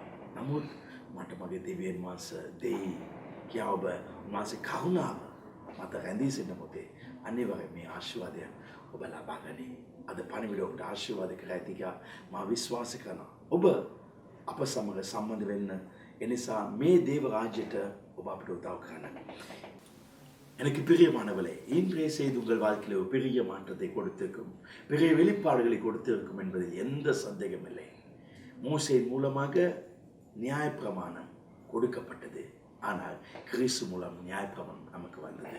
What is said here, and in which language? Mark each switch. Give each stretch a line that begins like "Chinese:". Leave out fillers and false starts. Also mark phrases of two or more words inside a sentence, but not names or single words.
Sinhala: නමුත් මට මගේ දෙවියන් වහන්සේ දෙයි කියා ඔබ මාසේ කරුණාව මත රැඳී සිටින මොතේ අනිවාර්යයෙන් මේ ආශිර්වාදය ඔබ ලබා ගනී. අද පණිවිඩ ඔබට ආශිර්වාද කර ඇති කියලා මා විශ්වාස කරනවා. ඔබ අප සමග සම්බන්ධ වෙන්න. එනිසා මේ දේව රාජ්‍යයට ඔබ අපට උදව් කරන්න.
Tamil: எனக்கு பிரியமானவளே, இன்றைய செய்தி உங்கள் வாழ்க்கையில் ஒரு பெரிய மாற்றத்தை கொடுத்திருக்கும், பெரிய வெளிப்பாடுகளை கொடுத்திருக்கும் என்பதில் எந்த சந்தேகம் இல்லை. மோசேயின் மூலமாக நியாயப்பிரமாணம் கொடுக்கப்பட்டது. ஆனால் கிறிஸ்து மூலம் நியாயப்பிரமாணம் நமக்கு வந்தது.